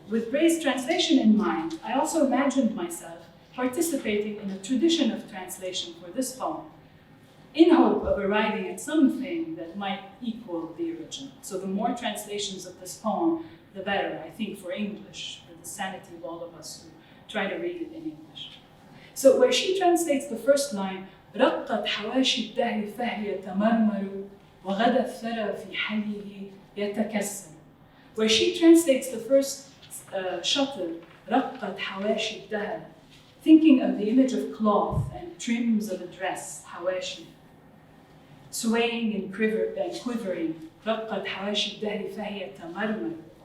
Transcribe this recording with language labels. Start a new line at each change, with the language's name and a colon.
English: With Bray's translation in mind, I also imagined myself participating in a tradition of translation for this poem, in hope of arriving at something that might equal the original. So the more translations of this poem, the better, I think, for English, for the sanity of all of us who try to read it in English. So where she translates the first line,
Arabic: رقت حواشي الدهر فهي تمرمر وغدا الثرى في حله يتكسر.
English: Where she translates the first shutter,
Arabic: رقت حواشي الدهر,
English: thinking of the image of cloth and trims of a dress, حواشي, swaying and quivering,
Arabic: رقت حواشي الدهر فهي تمرمر.